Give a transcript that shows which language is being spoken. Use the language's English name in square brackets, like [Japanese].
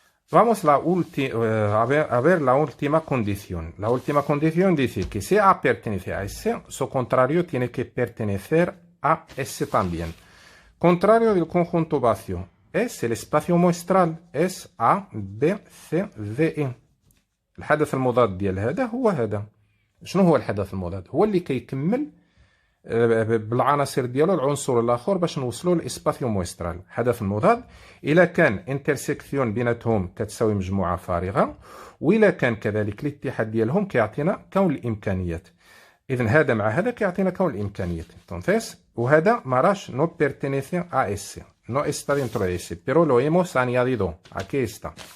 [Spanish] Vamos a ver la última condición. La última condición dice que si A pertenece a S, su contrario tiene que pertenecer a S también. Contrario del conjunto vacío es el espacio muestral. Es A, B, C, D, E. [Arabic] الحدث المضاد ديال هذا هو هذا. شنو هو الحدث المضاد؟ هو اللي كيكمل بالعناصر ديالو العنصر الاخر باش نوصلوا للاسباسيو مويسترال. الحدث المضاد الا كان انترسيكسيون بيناتهم كتساوي مجموعه فارغه، والا كان كذلك الاتحاد ديالهم كيعطينا كون الامكانيات. اذا هذا مع هذا كيعطينا كون الامكانيات. [Spanish] Entonces, [Arabic] وهذا ما راش [Spanish] no pertenece a S, no está dentro de S, pero lo hemos añadido. Aquí está.